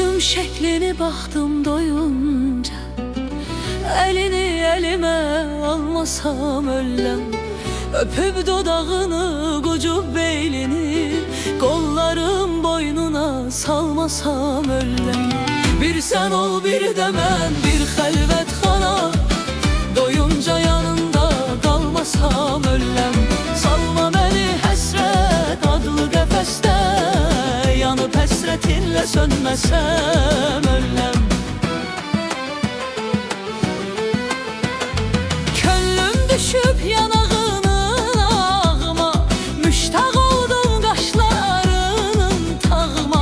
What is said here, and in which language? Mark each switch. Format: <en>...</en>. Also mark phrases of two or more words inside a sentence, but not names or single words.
<tr>şeklini baktım doyunca, elini elime almasam öllem.</tr> <az>Öpüp dodağını, qucub beynini, qollarım boynuna salmasam öllem. Bir sen ol bir de mən, bir xəlvətxana, doyunca yanında qalmasam öllem. Salma məni həsrət adlı qəfəsdə, yanıb həsrətinlə sönməsəm öllem. Könlüm düşüb yanağının ağıma, müştaq oldum qaşlarının tağıma.</az>